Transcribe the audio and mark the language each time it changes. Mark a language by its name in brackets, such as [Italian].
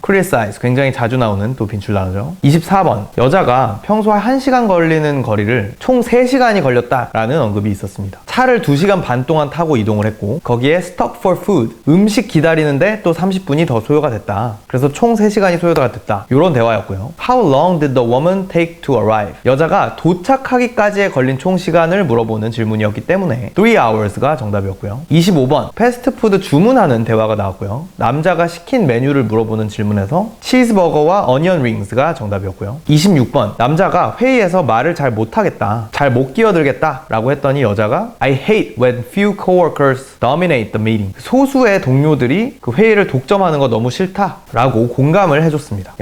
[Korean] criticize, 굉장히 자주 나오는 또 빈출 단어죠. 24번, 여자가 평소 1시간 걸리는 거리를 총 3시간이 걸렸다 라는 언급이 있었습니다. 차를 2시간 반 동안 타고 이동을 했고 거기에 stop for food, 음식 기다리는데 또 30분이 더 소요가 됐다. 그래서 총 3시간이 소요가 됐다. 이런 대화였고요. [English] How long did the woman take to arrive? [Korean] 여자가 도착하기까지에 걸린 총 시간을 물어보는 질문이었기 때문에 3 hours가 정답이었고요. 25번, 패스트푸드 주문하는 대화가 나왔고요. 남자가 시킨 메뉴를 물어보는 질문에서 치즈버거와 어니언 링스가 정답이었고요. 26번, 남자가 회의에서 말을 잘 못하겠다, 잘 못 끼어들겠다 라고 했더니 여자가 [English] I hate when few coworkers dominate the meeting, [Korean] 소수의 동료들이 그 회의를 독점하는 거 너무 싫다 라고 공감을 해줬습니다.